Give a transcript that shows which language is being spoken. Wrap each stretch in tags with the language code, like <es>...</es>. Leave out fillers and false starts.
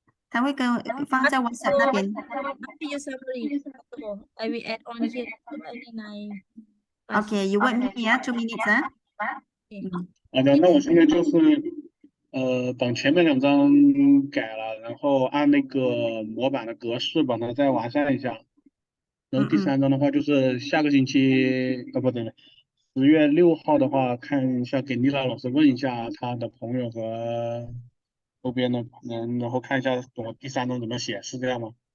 <zh>他会放在 WhatsApp 那边。</zh> <en>After you summary, I will add on here and then I Okay, you wait me 2 minutes 啊。</en> <zh>好的，那我现在就是等前面2张改了，然后按那个模板的格式把它再完善一下。然后第3张的话就是下个星期，不对，10月6号的话，看一下给丽娜老师问一下他的朋友和周边的人，然后看一下我第3张怎么写，是这样吗？</zh>